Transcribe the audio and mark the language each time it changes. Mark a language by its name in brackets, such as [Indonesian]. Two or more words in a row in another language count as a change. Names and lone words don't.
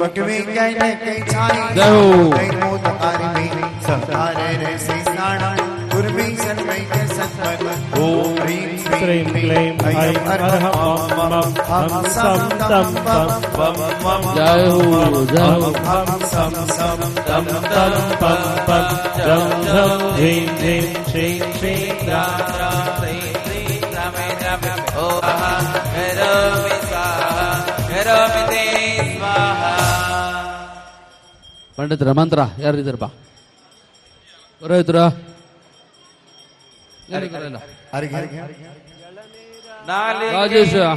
[Sanskrit] ಶ್ರೀಂ ಕ್ಲೈಂ ಐಂ ಅರ್ಹಂ ಮಂ ಹಂ ಸಂ ತಂ ತಂ ಜಯ ಹೋ ಜಯ ಹೋ ಸಂ ಸಂ ತಂ ತಂ ಪಂ ಪಂ ಜಂ ಝಂ ಝೀಂ ಝೀಂ ಶ್ರೀಂ ಶ್ರೀಂ ರಾಮ ರಾಮ ಶ್ರೀಂ ಶ್ರೀಂ ರಾಮ ರಾಮ ಓ ಕರೋಮಿ ಸ್ವಾಹಾ ಕರೋಮಿ ದೇ ಸ್ವಾಹಾ. [Kannada] ಪಂಡಿತರ ಮಂತ್ರ ಯಾರಿದ್ದಾರಪ್ಪ? ಬರೋಯ್ತರ ರಾಜೇಶ